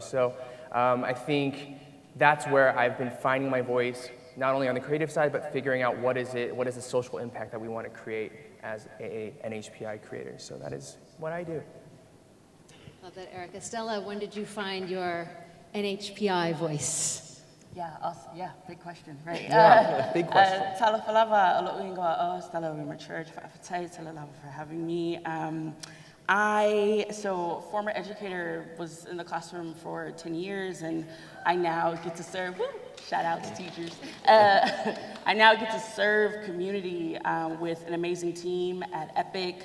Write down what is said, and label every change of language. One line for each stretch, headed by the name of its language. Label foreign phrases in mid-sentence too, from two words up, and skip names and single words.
English: So I think that's where I've been finding my voice, not only on the creative side, but figuring out what is the social impact that we want to create as AA and NHPI creators. So that is what I do. Love that, Eric. Estella, when did you find your NHPI voice? Yeah, big question, right? Big question. Tala falava alo uinga Stella Owima Church for having me. So former educator, was in the classroom for 10 years, and I now get to serve, shout out to teachers. I now get to serve community with an amazing team at EPIC.